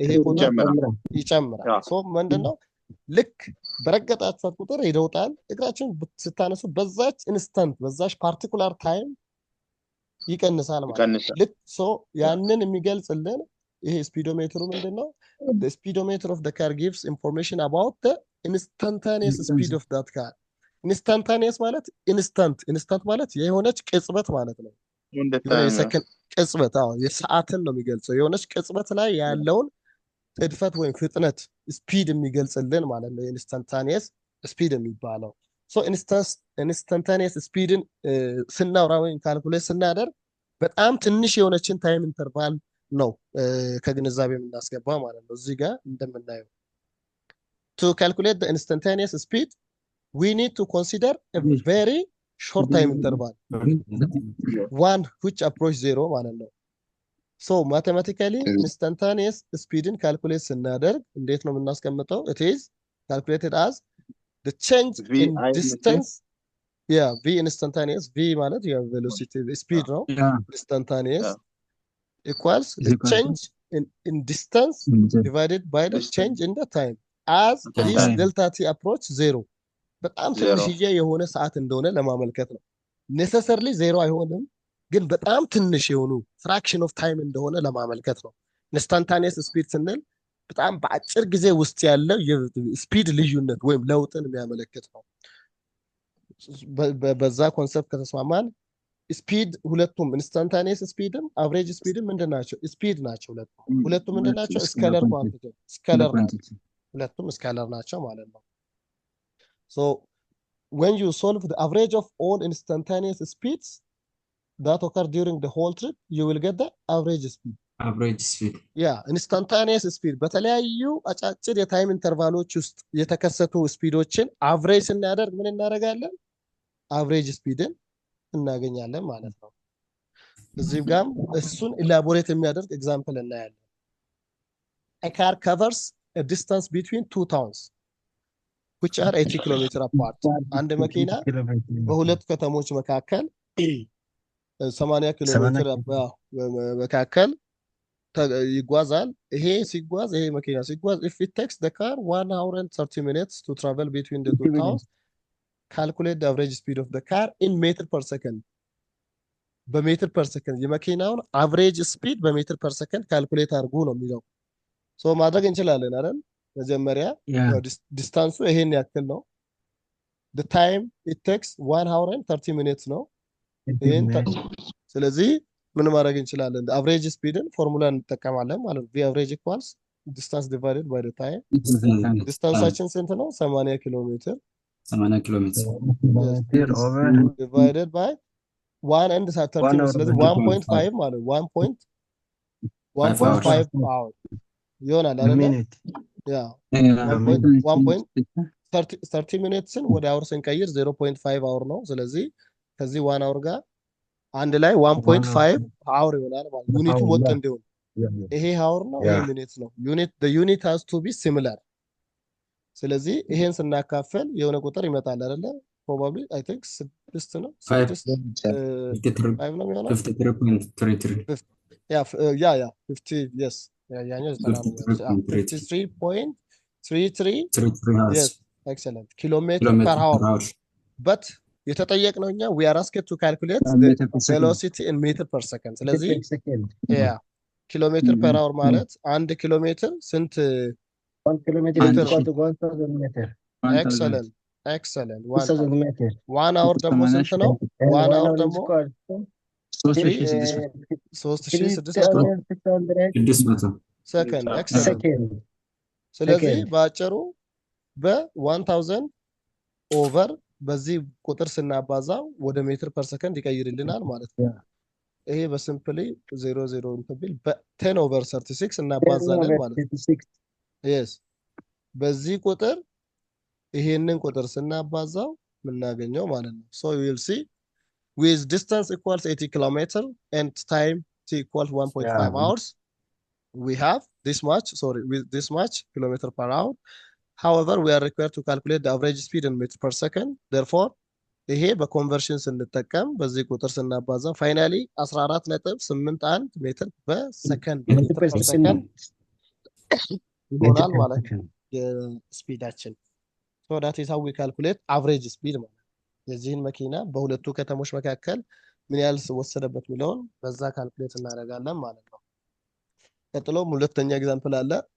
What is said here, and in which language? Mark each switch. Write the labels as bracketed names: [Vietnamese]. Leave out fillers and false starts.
[Amharic] ይሄ ቁጥር ይጨምራል። ሶ ምንድነው ልክ በረገጣችሁት ቁጥር ይደውጣል። እግራችሁን ስታነሱ በዛች ኢንስታንት በዛች ፓርቲኩላር ታይም ይቀንሳል ማለት ነው። ልክ ሶ ያንን የሚገልጽልን ይሄ ስፒዶሜትሩ ምንድነው? [English] the speedometer of the car gives information about the instantaneous speed of that car. instantaneous [Amharic] ማለት ኢንስታንት ማለት የሆነች ቅጽበት ማለት ነው። የሰከንድ ቅጽበት የሰዓትን ነው የሚገልጸው። የሆነች ቅጽበት ላይ ያለውን ጥድፈት ወይም ፍጥነት ስፒድ የሚገልጽልን ማለት ነው ኢንስታንታኒየስ ስፒድ የሚባለው። ሶ ኢንስታንታኒየስ ስፒድን ስናወራ ወይም ካልኩሌት ስናደርግ በጣም ትንሽ የሆነችን ታይም ኢንተርቫል ነው ከግንዛቤ የምናስገባ ማለት ነው። እዚህ ጋር እንደምናየው [English] to calculate the instantaneous speed we need to consider a very short time interval, one which approach zero ማለት ነው። so mathematically instantaneous speedን [Amharic] ካልኩሌት ስናደርግ እንዴት ነው የምናስቀምጠው? [English] it is calculated as the change in distance v instantaneous v [Amharic] ማለት velocity speed ነው [English] instantaneous equals is the equal to change in distance the divided by the change in the time as the this time. delta t approach 0 [Amharic] በጣም [English] Zero. [Amharic] ትንሽዬ የሆነ ሰዓት እንደሆነ ለማመልከት ነው። ኔሰሰርሊ ዜሮ አይሆንም፣ ግን በጣም ትንሽ የሆኑ ፍራክሽን ኦፍ ታይም እንደሆነ ለማመልከት ነው። ኢንስታንታኒየስ ስፒድ ስንል በጣም በአጭር ጊዜ ውስጥ ያለው የስፒድ ልዩነት ወይም ለውጥን የሚያመለክት ነው። በዛ ኮንሰፕት ከተስማማን ስፒድ ሁለቱም ኢንስታንታኒየስ ስፒድም አቨሬጅ ስፒድም ምንድን ናቸው? ስፒድ ናቸው። ሁለቱም ምንድን ናቸው? ስኬለር ኳንቲቲ ስኬለር ናቸው። ሁለቱም ስኬለር ናቸው ማለት ነው። [English] So when you solve the average of all instantaneous speeds that occur during the whole trip, you will get the average speed. Average speed. Yeah, instantaneous speed [Amharic] በተለያዩ አጫጭር የታይም ኢንተርቫሎች ውስጥ የተከሰቱ ስፒዶችን አቨሬጅ ስናደርግ ምን እናደርጋለን? አቨሬጅ ስፒድን እናገኛለን ማለት ነው። እዚህ ጋርም እሱን ኢላቦሬት የሚያደርግ ኤግዛምፕል እናያለን። [English] A car covers a distance between two towns which are 80 kilometers apart. [Amharic] አንድ መኪና በሁለት ከተሞች መካከል 80 ኪሎ ሜትር መካከል ይጓዛል። ይሄ ሲጓዝ ይሄ መኪና ሲጓዝ [English] if it takes the car 1 hour and 30 minutes to travel between the two towns, calculate the average speed of the car in meter per second. [Amharic] በሜትር ፐር ሰከንድ የመኪናውን አቨሬጅ ስፒድ በሜትር ፐር ሰከንድ ካልኩሌት አድርጉ ነው የሚለው። ሶ ማድረግ እንችላለን አይደል? መጀመሪያ ዲስታንሱ ይሄን ያክል ነው። [English] the time it takes 1 hour and 30 minutes [Amharic] ነው። ስለዚህ ምን ማድረግ እንችላለን? አቨሬጅ ስፒድን ፎርሙላ እንጠቀማለን ማለት ነው። [English] the average equals distance divided by the time. [Amharic] ዲስታንሳችን ስንት ነው? 80 ኪሎ ሜትር 80 ኪሎ ሜትር [English] divided by 1 and 30 minutes። [Amharic] ስለዚህ 1.5 ማለት [English] 1.5 hour ይሆናል አይደል? [Amharic] ያ 1.30 ሚኒትስን ወደ አወር ስንቀይር 0.5 አወር ነው። ስለዚህ ከዚህ 1 አወር ጋር አንድ ላይ 1.5 አወር ይሆናል ማለት ነው። ዩኒቱ ወጥ እንዲሆን ይሄ አወር ነው፣ ይሄ ሚኒት ነው። [English] the unit has to be similar። [Amharic] ስለዚህ ይሄን ስናካፈል የሆነ ቁጥር ይመጣል አይደለ? [English] probably I think 6 [Amharic] ነው 5 ነው የሚሆነው 53.33 [English] ያ 50 yes ያኛው 53.33 yes excellent kilometer per hour but የተጠየቅነው እኛ we are asked to calculate the velocity in meter per second። [Amharic] ስለዚህ ያ ኪሎሜትር ፐር አወር ማለት 1 ኪሎ ሜትር ስንት [English] 1 kilometer is equal to 1000 meter. excellent 1 hour [Amharic] ደግሞ ስንት ነው? 1 hour ደግሞ 3600 ሰከንድ excellent። ስለዚህ በአጭሩ በ1000 ኦቨር በዚህ ቁጥር ስናባዛው ወደ ሜትር ፐር ሰከንድ ይቀይርልናል ማለት ነው። ይሄ በሲምፕሊ 00 እንትን በ10 ኦቨር 36 እናባዛለን ማለት ነው። yes በዚህ ቁጥር ይሄንን ቁጥር ስናባዛው ምናገኘው ማለት ነው። [English] so you will see with distance equals 80 kilometer and time t equals 1.5 hours, we have this much with this much kilometer per hour. However, we are required to calculate the average speed in meters per second. [Amharic] Therefore, ይሄ በኮንቨርሽን ስንጠቀም በዚህ ቁጥር ስናባዛ ፋይናሊ 14.81 ሜትር በሰከንድ ይሆናል ማለት ነው የስፒዳችን። [English] so that is how we calculate average speed [Amharic] ማለት የዚህን መኪና በሁለቱ ከተሞች መካከል ምን ያህል ወሰደበት የሚለውን በዛ ካልኩሌት እናደርጋለን ማለት ነው። ቀጥሎም ሁለተኛ ኤግዛምፕል አለ።